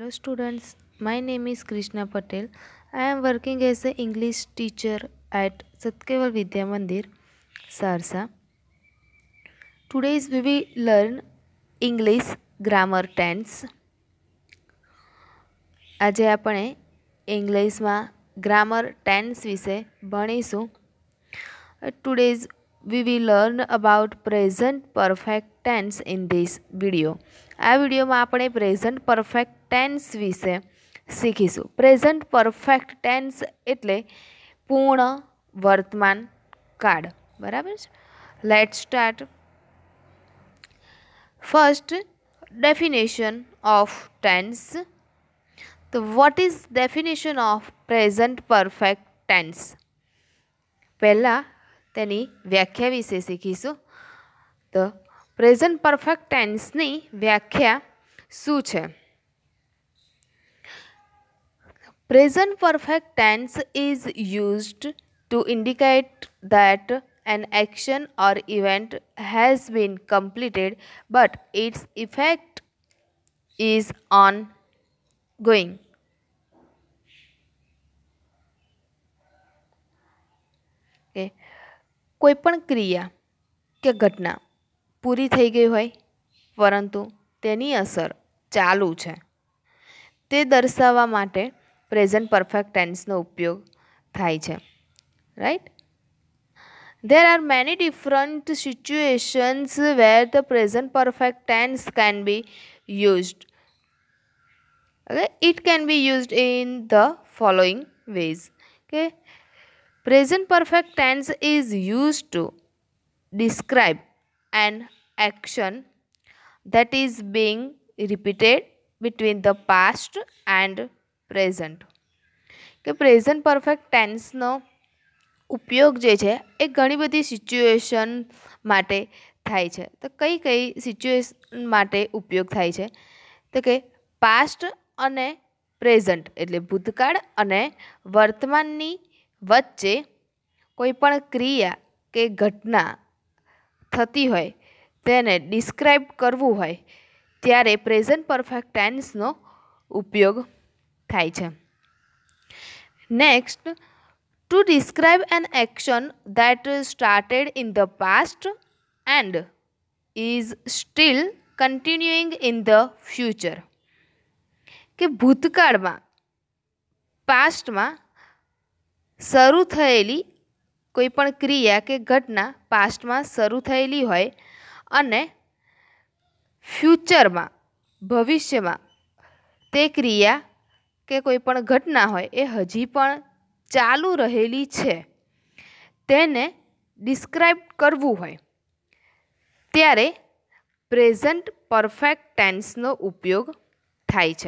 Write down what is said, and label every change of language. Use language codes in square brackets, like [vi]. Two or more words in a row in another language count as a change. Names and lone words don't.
[en] students, my name is Krishna Patel. I am working as an English teacher at Satkeval Vidya Mandir, Sarsa. Today we will learn English grammar tense. [gu] આજે આપણે ઇંગ્લિશમાં [en] grammar tense [gu] વિશે ભણીશું. [en] Today's we will learn about present perfect tense in this video. [gu] આ વિડીયોમાં આપણે [en] present perfect tense [gu] વિશે શીખીશું. [en] present perfect tense [gu] એટલે પૂર્ણ વર્તમાન કાળ. બરાબર છે? [en] Let's start. First, definition of tense. તો what is definition of present perfect tense? [gu] પહેલાં તેની વ્યાખ્યા વિશે શીખીશું. તો [en] present perfect tenseની [gu] વ્યાખ્યા શું છે? [en] present perfect tense is used to indicate that an action or event has been completed but its effect is ongoing. Okay. [gu] કોઈપણ ક્રિયા કે ઘટના પૂરી થઈ ગઈ હોય પરંતુ તેની અસર ચાલુ છે તે દર્શાવવા માટે [en] present perfect tenseનો [gu] ઉપયોગ થાય છે. રાઈટ? [en] There are many different situations where the present perfect tense can be used. Okay? It can be used in the following ways. Okay? Present perfect tense is used to describe an action that is being repeated between the past and present. [gu] કે [en] present perfect tenseનો [gu] ઉપયોગ જે છે એ ઘણી બધી સિચ્યુએશન માટે થાય છે. તો કઈ કઈ સિચ્યુએશન માટે ઉપયોગ થાય છે? તો કે પાસ્ટ અને પ્રેઝન્ટ એટલે ભૂતકાળ અને વર્તમાનની વચ્ચે કોઈ પણ ક્રિયા કે ઘટના થતી હોય તેને ડિસ્ક્રાઇબ કરવું હોય ત્યારે [en] present perfect tenseનો [gu] ઉપયોગ થાય છે. નેક્સ્ટ, [en] to describe an action that started in the past and is still continuing in the future. [gu] કે ભૂતકાળમાં પાસ્ટમાં શરૂ થયેલી કોઈ પણ ક્રિયા કે ઘટના પાસ્ટમાં શરૂ થયેલી હોય અને ફ્યુચરમાં ભવિષ્યમાં તે ક્રિયા કે કોઈ પણ ઘટના હોય એ હજી પણ ચાલુ રહેલી છે તેને ડિસ્ક્રાઇબ કરવું હોય ત્યારે [en] present perfect tenseનો [gu] ઉપયોગ થાય છે.